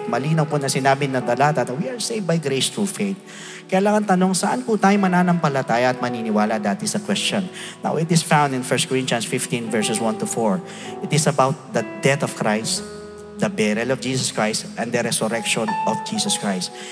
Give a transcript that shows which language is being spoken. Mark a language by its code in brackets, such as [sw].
[tl] Malinaw po na sinabi ng talata [en] that we are saved by grace through faith. [tl] Kaya lang ang tanong, saan po tayo mananampalataya at maniniwala? [en] That is the question. Now it is found in 1 Corinthians 15 verses 1 to 4. It is about the death of Christ, the burial of Jesus Christ, and the resurrection of Jesus Christ.